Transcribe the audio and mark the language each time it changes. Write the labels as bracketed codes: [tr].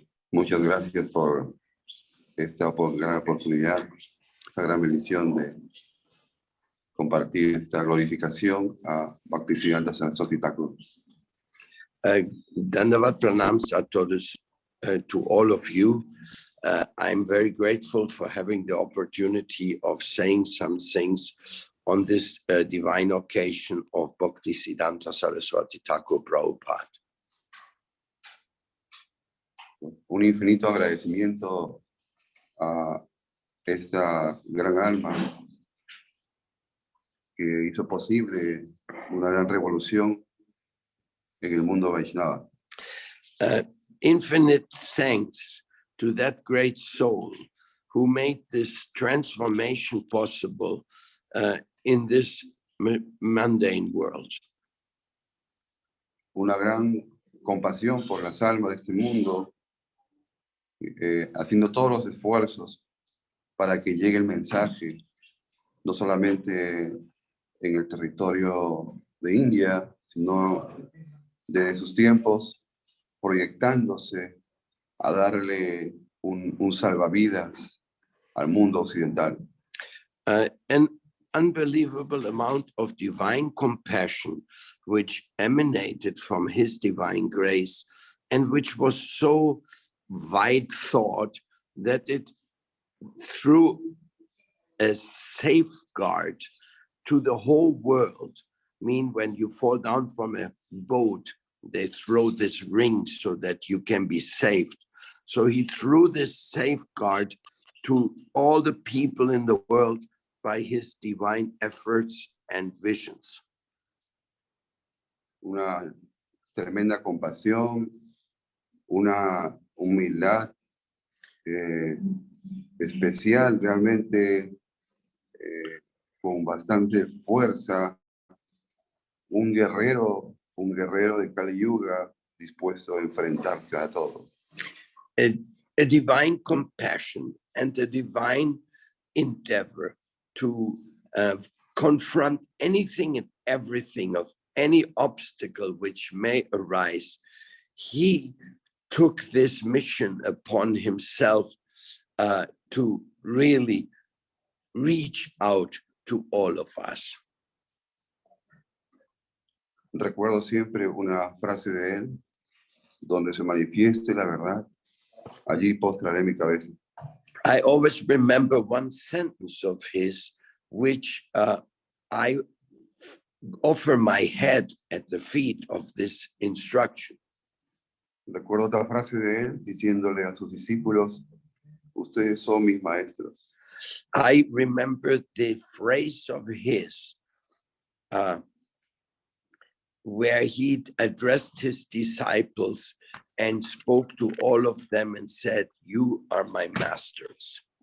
[es] Muchas gracias por esta gran oportunidad, esta gran bendición de compartir esta glorificación a Bhaktisiddhanta Saraswati Thakur. [en] Dandavad Pranams are to all of you. I'm very grateful for having the opportunity of saying some things on this divine occasion of Bhaktisiddhanta Saraswati Thakur Prabhupada. [es] Un infinito agradecimiento a esta gran alma que hizo posible una gran revolución en el mundo Vaishnava. [en] Infinite thanks to that great soul who made this transformation possible in this mundane world. [es] Una gran compasión por las almas de este mundo, haciendo todos los esfuerzos para que llegue el mensaje, no solamente en el territorio de India, sino desde sus tiempos, proyectándose a darle un salvavidas al mundo occidental. [en] An unbelievable amount of divine compassion which emanated from his divine grace and which was so wide thought that it threw a safeguard to the whole world. I mean, when you fall down from a boat, they throw this ring so that you can be saved. So he threw this safeguard to all the people in the world by his divine efforts and visions. [es] Una tremenda compasión, una humildad especial, realmente con bastante fuerza, un guerrero de Kali Yuga dispuesto a enfrentarse a todo. [en] A divine compassion and a divine endeavor to confront anything and everything of any obstacle which may arise. He took this mission upon himself to really reach out to all of us. [es] Recuerdo siempre una frase de él, donde se manifieste la verdad, allí postraré mi cabeza. [en] I always remember one sentence of his, which I offer my head at the feet of this instruction. [es] Recuerdo otra frase de él diciéndole a sus discípulos, ustedes son mis maestros. [en] I remember the phrase of his where he addressed his disciples and spoke to all of them and said, "You are my masters."